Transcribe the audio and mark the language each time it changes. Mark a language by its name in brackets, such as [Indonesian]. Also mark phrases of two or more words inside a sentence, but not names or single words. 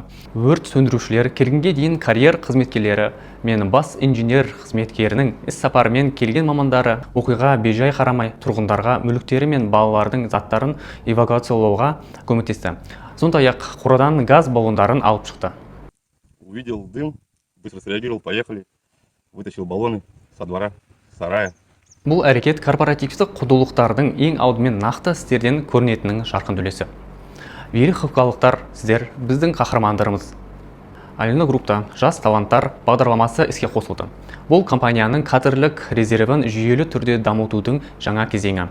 [Kazakh] Өрт сөндірушілер келгенге дейін карьер қызметкерлері мен бас инженер қызметкерінің іс-сапарымен келген мамандары оқиға бейжай қарамай тұрғындарға мүліктері мен балалардың заттарын эвакуациялауға көмектесті. Сондай-ақ қорадан газ баллондарын алып шықты. [Russian] Увидел дым, быстро среагировал, поехали, вытащил баллоны со двора, сарая. [Kazakh] Бұл әрекет корпоративтік құндылықтардың ең алдымен нақты істерден көрінетінің жарқын үлесі. Велиховкалықтар, сіздер біздің қахармандарымыз. Alina Group'та жас таланттар бағдарламасы іске қосылды. Бұл компанияның кадрлік резервін жүйелі түрде дамытудың жаңа кезеңі.